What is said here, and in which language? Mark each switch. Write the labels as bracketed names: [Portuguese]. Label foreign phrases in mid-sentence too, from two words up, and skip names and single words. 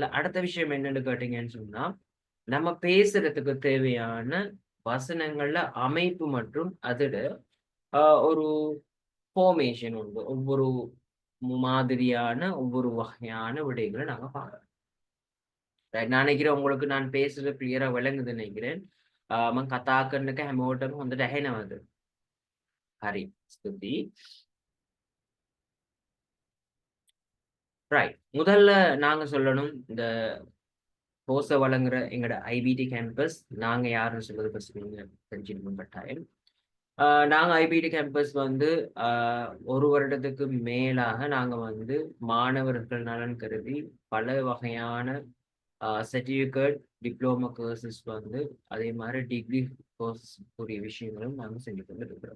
[Tamil] அடுத்த விஷயம் என்னன்னு கேட்டீங்கன்னு சொன்னா, நம்ம பேசுறதுக்கு தேவையான வசனங்கள்ல அமைப்பு மற்றும் அதோட ஒரு ஃபார்மேஷன் உண்டு. ஒவ்வொரு மாதிரியான ஒவ்வொரு வகையான விடயங்களை நாங்க பார்க்கலாம். நான் நினைக்கிறேன் உங்களுக்கு நான் பேசுறது கிளியரா விளங்குதுன்னு நினைக்கிறேன். [Sinhala] මම කතා කරන එක හැමෝටම හොඳට ඇහෙනවද? හරි. ස්තුතියි. [Tamil] ரைட். முதல்ல நாங்க சொல்லணும், இந்த கோர்ஸ வழங்குற எங்களோட ஐபிடி கேம்பஸ் நாங்க யாருன்னு சொல்றது ஃபர்ஸ்ட் நீங்க தெரிஞ்சுக்கணும் கட்டாயம். நாங்க ஐபிடி கேம்பஸ் 1 வருடத்துக்கு மேலாக நாங்க மாணவர்கள் நலன் கருதி பல வகையான [English] certificate, diploma courses [Tamil] அதே மாரி [English] degree course [Tamil] கூடிய விஷயங்களும் நாங்க செஞ்சு கொண்டு இருக்கிறோம்.